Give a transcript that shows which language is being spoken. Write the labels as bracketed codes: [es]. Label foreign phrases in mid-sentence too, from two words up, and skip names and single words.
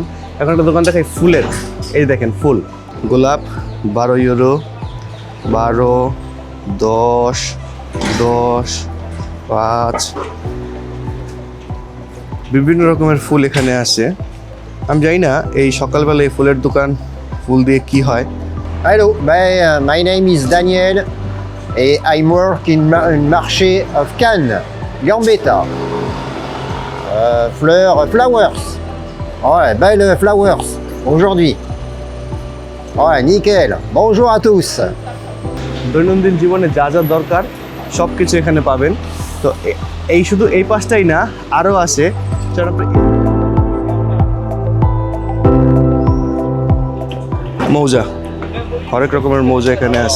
[bn] এখন একটা দোকান দেখাই ফুলের। এই দেখেন ফুল, গোলাপ 12 ইউরো, 12, 10, 5। বিভিন্ন রকমের ফুল এখানে আছে। আমি জানি না এই সকালবেলা এই ফুলের দোকান ফুল দিয়ে কি হয়। [en] Hello, my name is Daniel and I work in marché of Cannes, Gambetta. flowers. [fr] Ouais, belle flowers aujourd'hui. Ouais, nickel. Bonjour à tous. [bn] দৈনন্দিন জীবনে যা যা দরকার সব কিছু এখানে পাবেন। তো এই শুধু এই পাশটাই না, আরও আছে। মৌজা, হরেক রকমের মৌজা এখানে আছে।